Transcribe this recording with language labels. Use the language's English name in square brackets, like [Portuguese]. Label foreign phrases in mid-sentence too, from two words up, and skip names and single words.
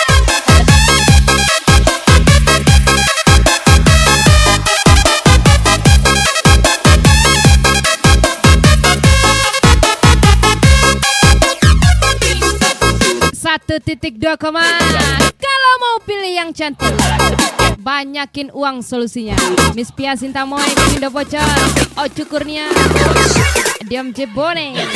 [Indonesian] Satu titik 2 koma. Kalau mau pilih yang cantik, banyakin uang solusinya. Miss Pia Cinta Moy, Pindo Bocor, Ocu Kurnia, Dion Jebone.